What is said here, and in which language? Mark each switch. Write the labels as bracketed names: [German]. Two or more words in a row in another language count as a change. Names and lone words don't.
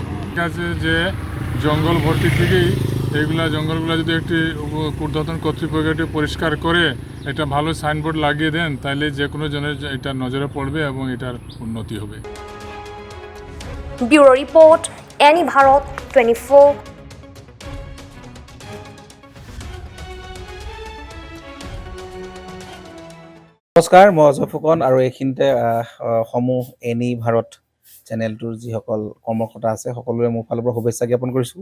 [Bangla] ঠিক আছে, যে জঙ্গল ভর্তি থেকেই এইগুলা জঙ্গলগুলো যদি একটি ঊর্ধ্বতন কর্তৃপক্ষ একটি পরিষ্কার করে একটা ভালো সাইনবোর্ড লাগিয়ে দেন, তাহলে যে কোনো জনের এটা নজরে পড়বে এবং এটার উন্নতি হবে। ব্যুরো রিপোর্ট, এনি ভারত 24। [Assamese] নমস্কাৰ, মই অজয় ফুকন আৰু এইখিনিতে সমূহ এনি ভাৰত চেনেলটোৰ যিসকল কৰ্মকৰ্তা আছে সকলোৰে মোৰ ফালৰ পৰা শুভেচ্ছা জ্ঞাপন কৰিছোঁ।